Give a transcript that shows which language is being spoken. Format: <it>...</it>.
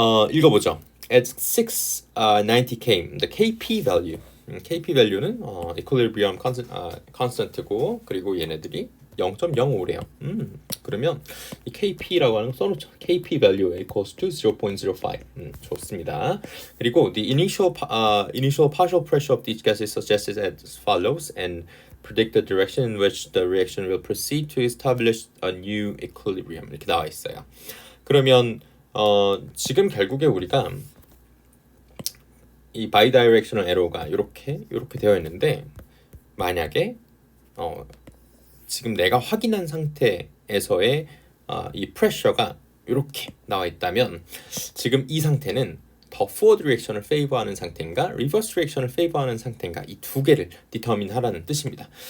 <ko>읽어보죠.</ko> <en>At 690 K, the KP value.</en> <ko>KP value는 equilibrium constant고, 그리고 얘네들이 0.05래요. 그러면 이 KP라고 하는 거 써놓죠.</ko> <en>KP value equals to 0.05.</en> <ko>좋습니다.</ko> <en>그리고 the initial partial pressure of each gas is suggested as follows and predict the direction in which the reaction will proceed to establish a new equilibrium.</en> <ko>이렇게 나와 있어요. 그러면 지금 결국에 우리가 이 바이다이렉셔널 에러가 이렇게 되어 있는데, 만약에 지금 내가 확인한 상태에서의 이 프레셔가 이렇게 나와 있다면 지금 이 상태는 더 forward reaction을 favor하는 상태인가 reverse reaction을 favor하는 상태인가, 이 두 개를 determine 하라는 뜻입니다.</ko>